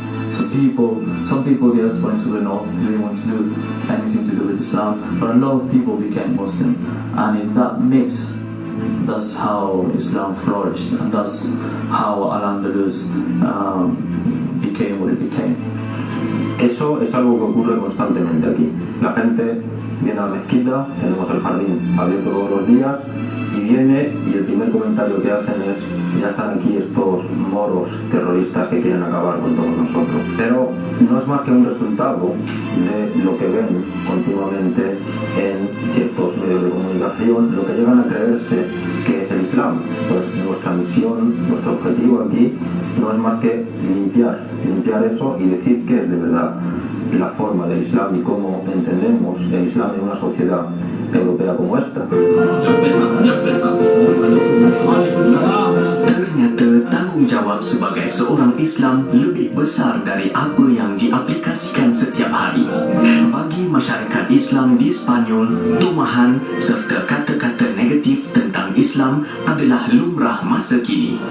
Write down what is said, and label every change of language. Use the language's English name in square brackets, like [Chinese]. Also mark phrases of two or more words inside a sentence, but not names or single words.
[English] So some people just went to the north, they didn't want to do anything to do with Islam, but a lot of people became Muslim, and in that mix, that's how Islam flourished, and that's how Al-Andalus became what it became. [Spanish] Eso es algo que ocurre constantemente aquí. La gente viene a la mezquita, tenemos el jardín abierto todos los días, y viene y el primer comentario que hacen es: ya están aquí estos moros terroristas que quieren acabar con todos nosotros. Pero no es más que un resultado de lo que ven continuamente en ciertos medios de comunicación, lo que llegan a creerse que es el Islam. Pues nuestra misión, nuestro objetivo aquí no es más que limpiar eso y decir qué es de verdad la forma del Islam y cómo entendemos el Islam en una sociedad europea como esta. [Malay] Ternyata tanggungjawab sebagai seorang Islam lebih besar dari apa yang diaplikasikan setiap hari. Bagi masyarakat Islam di Sepanyol, tumahan serta kata-kata negatif tentang Islam adalah lumrah masa kini.